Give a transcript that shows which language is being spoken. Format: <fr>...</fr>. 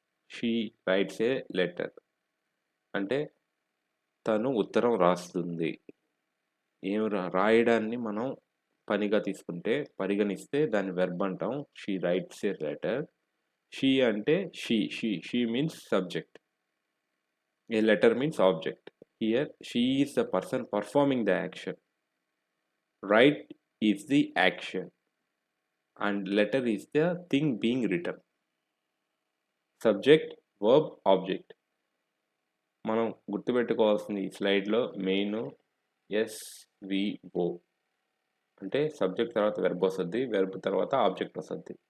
<en>she writes a letter</en> <te>అంటే తను ఉత్తరం రాస్తుంది. రాయడాన్ని మనం పనిగా తీసుకుంటే పరిగణిస్తే దాన్ని వెర్బ్ అంటాం.</te> <en>She writes a letter. She అంటే she means subject. A letter means object. Here, she is the person performing the action. Write is the action, and letter is the thing being written. Subject, verb, object.</en> <te>మనం గుర్తుపెట్టుకోవాల్సింది ఈ స్లైడ్లో main SVO అంటే subject తర్వాత verb వస్తుంది, verb తర్వాత object వస్తుంది.</te>